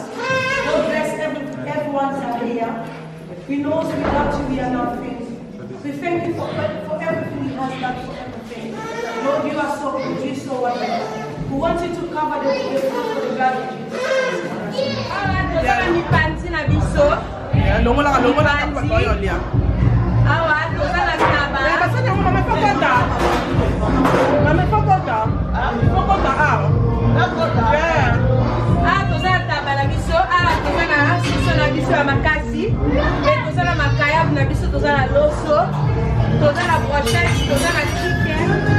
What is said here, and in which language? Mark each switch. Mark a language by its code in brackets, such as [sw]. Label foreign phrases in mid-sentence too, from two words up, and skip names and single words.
[en] God bless everyone out here. We know without you we are nothing. We thank you for everything you have done for everything. Lord, you are so good, you are so wonderful. We want you to cover the food for the blood of Jesus. [ln] Biso. ya makasi et toza na makayab na biso toza na loso toza na brochette toza na chicken